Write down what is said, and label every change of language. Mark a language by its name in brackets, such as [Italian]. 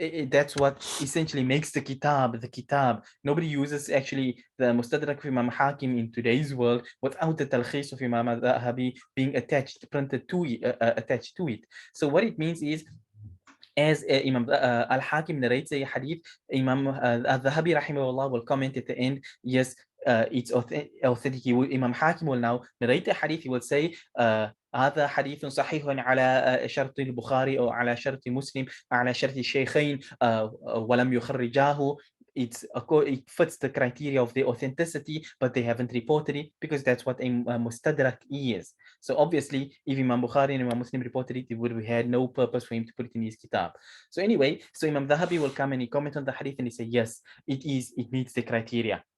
[English] That's what essentially makes the kitab. Nobody uses actually the Mustadrak of Imam Hakim in today's world without the Talkhis of Imam al-Dhahabi being printed to attached to it. So what it means is, as Imam al-Hakim narrates a hadith, Imam al-Dhahabi rahimahullah will comment at the end, yes, it's authentic. Imam Hakim will now narrate the hadith. He will say, [Arabic] هذا حديث صحيح على شرط البخاري أو على شرط مسلم على شرط الشيخين ولم يخرجاه. [English] It fits the criteria of the authenticity, but they haven't reported it, because that's what a mustadrak is. So obviously, if Imam Bukhari and Imam Muslim reported it, it would have had no purpose for him to put it in his kitab. So anyway, so Imam Dhahabi will come and he comment on the hadith and he say, yes, it meets the criteria.